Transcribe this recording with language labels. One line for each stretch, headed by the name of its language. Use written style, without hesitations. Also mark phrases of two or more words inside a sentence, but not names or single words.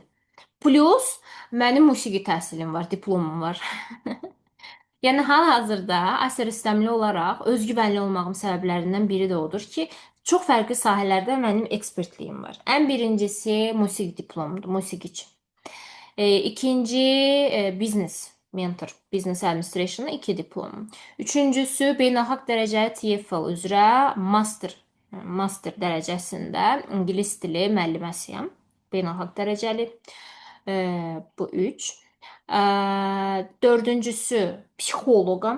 Azerbaijani: Plus, mənim musiqi təhsilim var, diplomum var. Yəni hal-hazırda Asiya rüstəmli olaraq özgüvənli olmağım səbəblərindən biri də odur ki, çox fərqli sahələrdə mənim ekspertliyim var. Ən birincisi musiqi diplomumdur, musiqiçi. İkinci biznes mentor,
English: business administration
Azerbaijani: 2 diplomum. Üçüncüsü beynəlxalq dərəcəli TEFL üzrə master dərəcəsində ingilis dili müəlliməsiyəm. Beynəlxalq dərəcəli. Bu 3. Dördüncüsü psixoloqam.